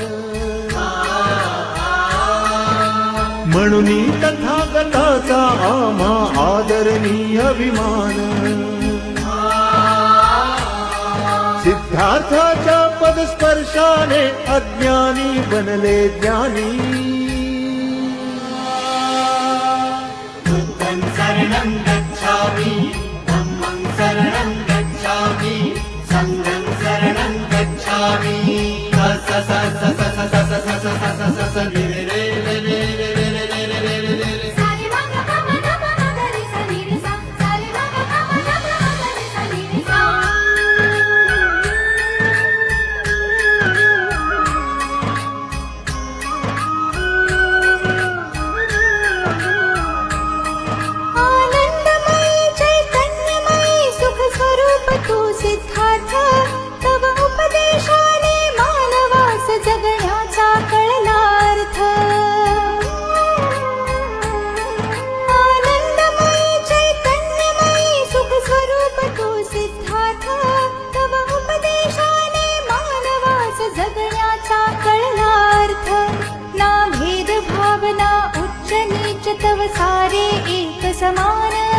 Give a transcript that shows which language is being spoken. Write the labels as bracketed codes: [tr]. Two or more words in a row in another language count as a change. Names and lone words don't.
[mr] म्हणून तथागताचा आम्हा आदरणीय अभिमान सिद्धार्थाच्या पदस्पर्शाने अज्ञानी बनले ज्ञानी [pi] बुद्धं शरणं गच्छामि धम्मं शरणं गच्छामि संघं शरणं गच्छामि स स स स स स स स स स स स रे रे रे रे रे रे रे रे रे रे रे रे सारे मग ग म ग ग रे सा रे रे सा सारे मग ग म ग रे सा रे रे सा [mr] आनंदमयी चैतन्यमयी सुख स्वरूप तू सिद्धार्थ तव उपदेशाने मानवास जगण्याचा कळलार्थ आनंदमयी चैतन्यमयी सुख स्वरूप तू सिद्धार्थ तव उपदेशाने मानवास जगण्याचा कळलार्थ ना भेद भावना उच्च नीच तव सारे एक समान